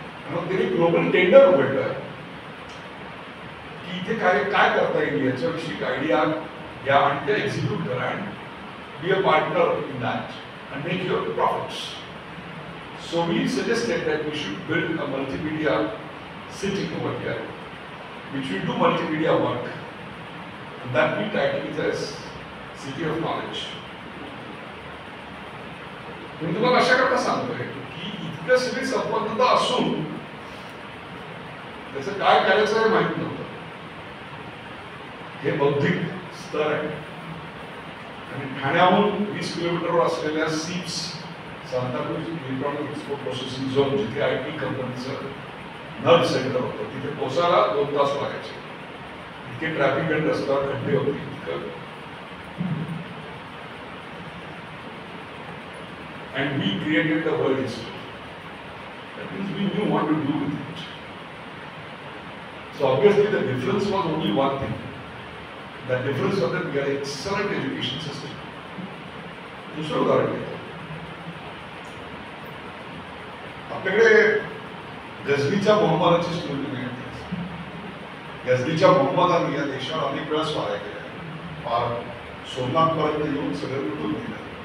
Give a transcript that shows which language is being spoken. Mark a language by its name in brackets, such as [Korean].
[Marathi] मग त्यांनी global tender उघडलं की इथे काय काय करता येईल याच्याविषयी आयडिया घ्या आणि ते एक्झिक्यूट करा [English] And be a partner in that and make your profits. So we suggested that we should build a multimedia city over here which will do multimedia work, and that we title it as City of Knowledge. [Marathi] मी तुम्हाला अशा करता सांगतोय की इतकं सगळी संपन्नता असून त्याचं काय करायचं हे माहित नव्हतं. हे बौद्धिक स्तर आहे. आणि ठाण्याहून 20 किलोमीटरवर असलेल्या सीप्स, Santacruz electronic export processing zone, जिथे IT कंपनीचं नर्व सेंटर होतं, तिथे पोहोचायला 2 तास लागायचे. इतके ट्रॅफिक आणि रस्त्यावर खड्डे होते. [English] इतकं and we created the world history. That means we knew what to do with it. So obviously the difference was only one thing. That difference was that we had an excellent education system. [Marathi] दुसरं उदाहरण घेतो. आपल्याकडे गझनीच्या मोहम्मदाची story तुम्ही ऐकली. गझनीच्या मोहम्मदांनी या देशावर अनेक वेळा स्वाऱ्या केल्या. फार सोमनाथपर्यंत येऊन सगळं लुटून दिलं.